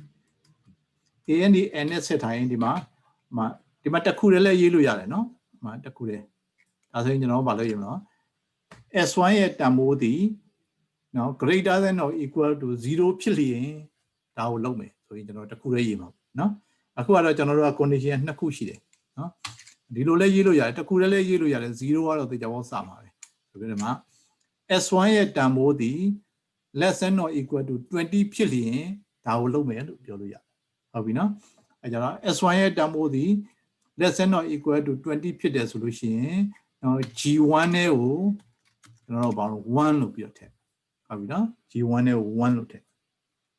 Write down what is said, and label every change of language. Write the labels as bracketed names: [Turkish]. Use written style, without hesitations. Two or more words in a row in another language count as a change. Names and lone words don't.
[Burmese] နဲ့ဆက်ထားရင်ဒီမှာတစ်ခုတည်းလည်းရေးလို့ရတယ်နော်ဒီမှာတစ်ခုတည်းဒါဆိုရင်ကျွန်တော်ဘာလို့ရေးမလဲ S1 ရဲ့တန်ဖိုးဒီနော် [English] greater than or equal to [Burmese] 0 ဖြစ်လျင်ဒါကိုလုပ်မယ်ဆိုရင်ကျွန်တော်တစ်ခုတည်းရေးမှာနော်အခုကတော့ကျွန်တော်တို့က condition နှစ်ခုရှိတယ်နော်ဒီလိုလည်းရေးလို့ရတယ်တစ်ခုတည်းလည်းရေးလို့ရတယ်0ကတော့သိကြပါစမှာပဲဆိုပြီးတော့မှS1 ရဲ့တန်ဖိုးဒီ [English] less than or equal to [Burmese] 20 ဖြစ်လျင်ဒါကိုလုပ်မယ်လို့ပြောလို့ရတယ်ဟုတ်ပြီနော်အဲကြတော့ S1 ရဲ့တန်ဖိုးဒီ [English] less than or equal to [Burmese] 20 ဖြစ်တယ်ဆိုလို့ရှိရင်နော် G1 နဲ့ကိုကျွန်တော်တို့ဘာလို့1လို့ပြောထည့်ဟုတ်ပြီနော် G1 နဲ့ကို1လို့ထည့်